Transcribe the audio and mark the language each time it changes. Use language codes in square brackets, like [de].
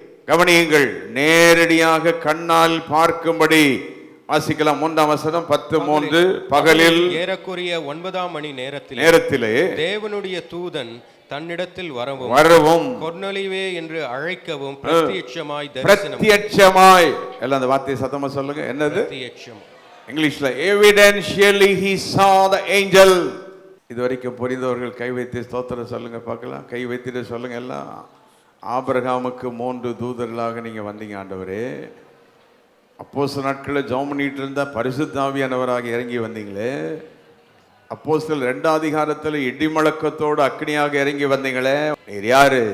[ta] கவனியுங்கள், நேரடியாக கண்ணால் பார்க்கும்படி வாசிக்கலாம். 3ஆம் வசனம் 10:3 பகலில் ஏறக்குறைய 9ஆம் மணி நேரத்திலே தேவனுடைய தூதன் தன்னிடத்தில் வரவும் கொர்நேலியுவே என்று அழைக்கவும் பிரத்யட்சமாய் எல்லாம் அந்த வார்த்தையை சத்தமா சொல்லுங்க. என்னது? பிரத்யட்சம். இங்கிலீஷ்ல [en] evidentially he saw the angel. [ta] இதுவரைக்கும் புரிந்தவர்கள் கை வைத்து ஸ்தோத்திரம் சொல்லுங்க பார்க்கலாம். கை வைத்துட்டு சொல்லுங்க எல்லாம். ஆபிரகாமுக்கு 3 தூதர்களாக நீங்க வந்தீங்க ஆண்டவரே. அப்போஸ்தலர் நாட்களில் ஜெபம் பண்ணிட்டு இருந்தா பரிசுத்த ஆவியானவராக இறங்கி வந்தீங்களே. அப்போஸ்தலர் 2ஆம் அதிகாரத்தில் இடிமுழக்கத்தோடு அக்னியாக இறங்கி வந்தீங்களே. நீர் யாரு?